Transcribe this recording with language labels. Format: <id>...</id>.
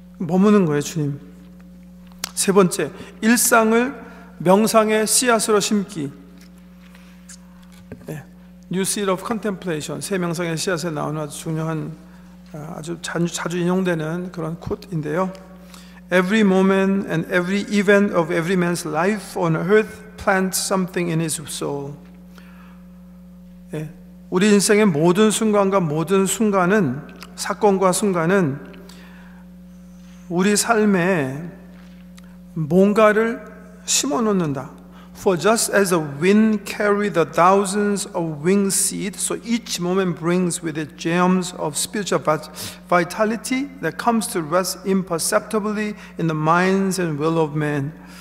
<ko>머무는 거예요, 주님. 3번째, 일상을 명상의 씨앗으로 심기.</ko> <en>New Seed of Contemplation.</en> <ko>새 명상의 씨앗에 나오는 아주 중요한 아주 자주 인용되는 그런 콧인데요.</ko> <en>Every moment and every event of every man's life on earth plants something in his soul.</en> <ko>우리 인생의 모든 순간과 모든 순간은 사건과 순간은 우리 삶에 뭔가를 심어 놓는다.</ko> <en>For just as the wind carries the thousands of winged seed, so each moment brings with it gems of spiritual vitality that comes to rest imperceptibly in the minds and will of man.</en>